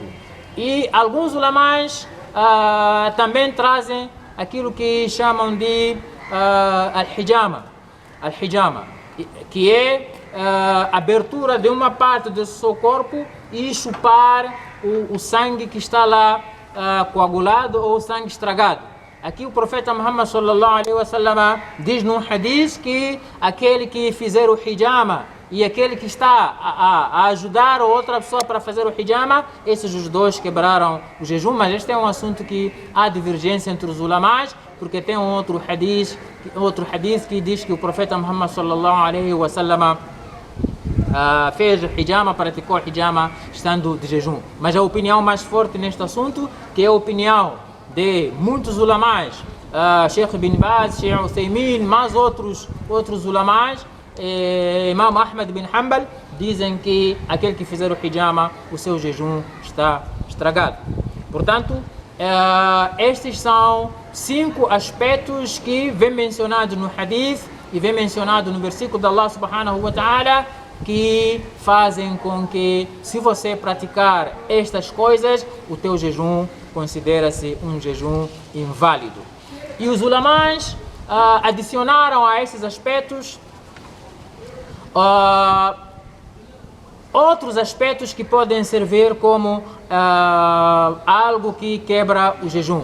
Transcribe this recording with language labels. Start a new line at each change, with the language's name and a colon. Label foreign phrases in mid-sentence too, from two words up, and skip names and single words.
Portuguese: E alguns ulamás também trazem aquilo que chamam de al-hijama, que é abertura de uma parte do seu corpo e chupar o sangue que está lá coagulado ou sangue estragado. Aqui o profeta Muhammad
Arabic: صلى الله عليه وسلم
Portuguese: diz num hadith que aquele que fizer o hijama e aquele que está a ajudar outra pessoa para fazer o hijama, esses os dois quebraram o jejum. Mas este é um assunto que há divergência entre os ulamás, porque tem outro hadith que diz que o profeta Muhammad
Arabic: صلى الله عليه وسلم
Portuguese: fez hijama, praticou hijama estando de jejum. Mas a opinião mais forte neste assunto, que é a opinião de muitos ulamás, Sheikh Bin Baz, Sheikh Uthaymin, mas outros ulamás, Imam Ahmad bin Hanbal, dizem que aquele que fizer o hijama, o seu jejum está estragado. Portanto, estes são 5 aspectos que vem mencionado no hadith e vem mencionado no versículo de Allah
Arabic: سبحانه وتعالى,
Portuguese: que fazem com que, se você praticar estas coisas, o teu jejum considera-se um jejum inválido. E os ulamãs adicionaram a esses aspectos outros aspectos que podem servir como algo que quebra o jejum.